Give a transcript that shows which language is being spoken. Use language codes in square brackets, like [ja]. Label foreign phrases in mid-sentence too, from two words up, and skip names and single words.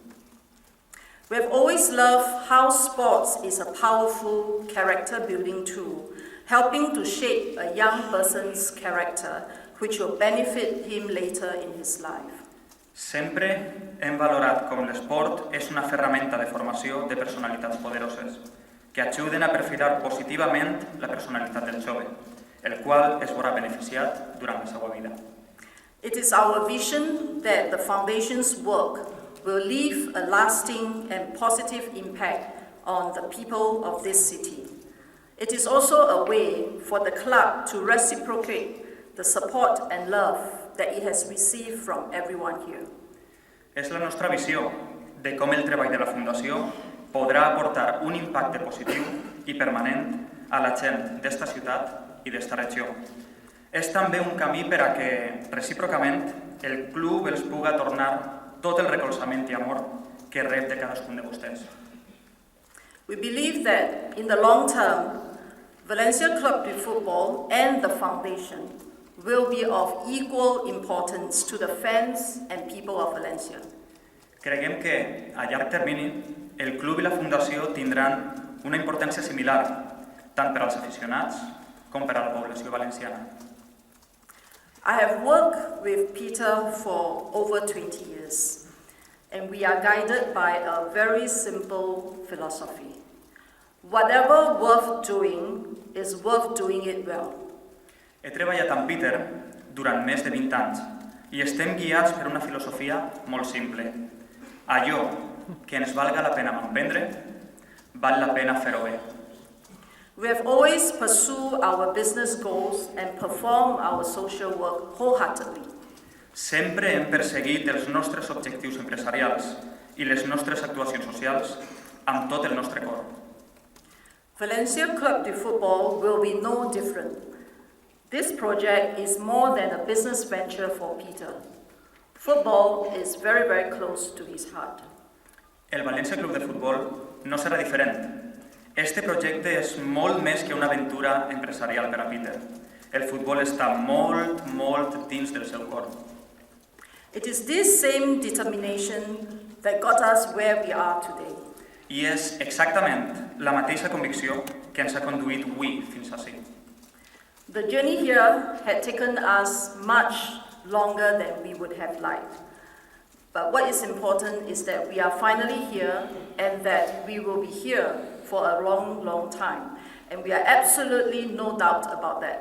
[en] We have always loved how sports is a powerful character-building tool, helping to shape a young person's character, which will benefit him later in his life. [ca] Sempre hem valorat com l'esport és una ferramenta de formació de personalitats poderoses que ajuden a perfilar positivament la personalitat del jove, el qual es veurà beneficiat durant la seva vida. [en] It is our vision that the Foundation's work will leave a lasting and positive impact on the people of this city. It is also a way for the club to reciprocate the support and love that it has received from everyone here. [ca] És la nostra visió de com el treball de la Fundació podrà aportar un impacte positiu i permanent a la gent d'esta ciutat i d'esta regió. És també un camí per a que, recíprocament, el club els puga tornar tot el recolzament i amor que rep de cadascun de vostès. [en] We believe that in the long term, Valencia Club de Football and the Foundation will be of equal importance to the fans and people of Valencia. [ca] Creiem que, a llarg termini, el club i la Fundació tindran una importància similar, tant per als aficionats com per a la població valenciana. [en] I have worked with Peter for over 20 years, and we are guided by a very simple philosophy. Whatever worth doing is worth doing it well. [ca] He treballat amb Peter durant més de 20 anys i estem guiats per una filosofia molt simple. Allò que ens valga la pena emprendre, val la pena fer-ho bé. [en] We have always pursued our business goals and performed our social work wholeheartedly. [ca] Sempre hem perseguit els nostres objectius empresarials i les nostres actuacions socials amb tot el nostre cor. [en] Valencia Club de Football will be no different. This project is more than a business venture for Peter. Football is very, very close to his heart. [ca] El Valencia Club de Futbol no serà diferent. Este projecte és molt més que una aventura empresarial per a Peter. El futbol està molt, molt dins del seu cor. [en] It is this same determination that got us where we are today. [ca] I és exactament la mateixa convicció que ens ha conduït avui fins ací. [en] The journey here had taken us much longer than we would have liked. But what is important is that we are finally here and that we will be here for a long, long time. And we are absolutely no doubt about that.